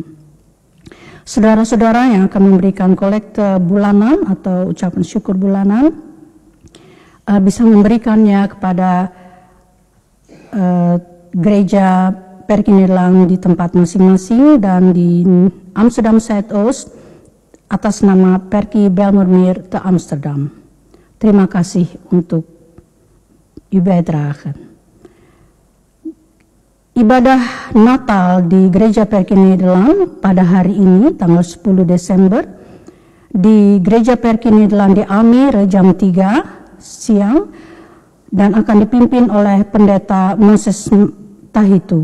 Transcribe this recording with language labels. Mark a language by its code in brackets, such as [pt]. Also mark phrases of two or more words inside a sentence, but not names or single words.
[id] Saudara-saudara yang akan memberikan kolekte bulanan atau ucapan syukur bulanan, bisa memberikannya kepada gereja PRK Nederland di tempat masing-masing dan di Amsterdam Zuidoost atas nama PRK Bijlmermeer te Amsterdam. Terima kasih untuk [nl] uw bijdrage. [id] Ibadah Natal di gereja PRK Nederland pada hari ini tanggal 10 Desember di gereja PRK Nederland di Almere jam 3 siang dan akan dipimpin oleh Pendeta Moses Tahitu.